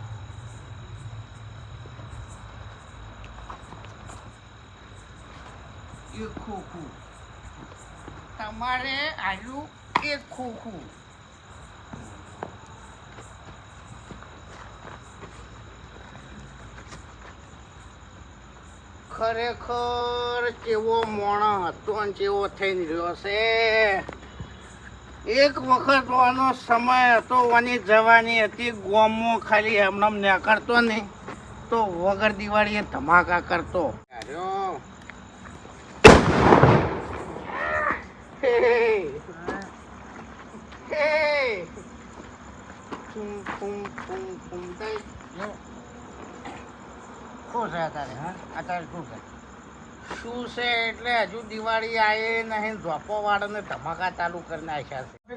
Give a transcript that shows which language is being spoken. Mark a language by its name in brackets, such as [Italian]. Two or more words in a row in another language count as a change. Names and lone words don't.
[Gujarati] એક ખોખું તમારે આલુ એક ખોખું ખરેખર કેવો મોણો હતો ને કેવો થઈને રહ્યો છે એક વખત આનો સમય હતો આની જવાની હતી ગોમો ખાલી એમનેમ નીકળતો નહીં તો વગર દિવાળીએ ધમાકા કરતો Hey! Hey! Pum pum pum pum dai. શું છે અત્યારે હા અત્યારે શું છે શું છે એટલે હજુ દિવાળી આવી નહીં ધોપો વાળાને ધમાકા ચાલુ કરી નાખ્યા છે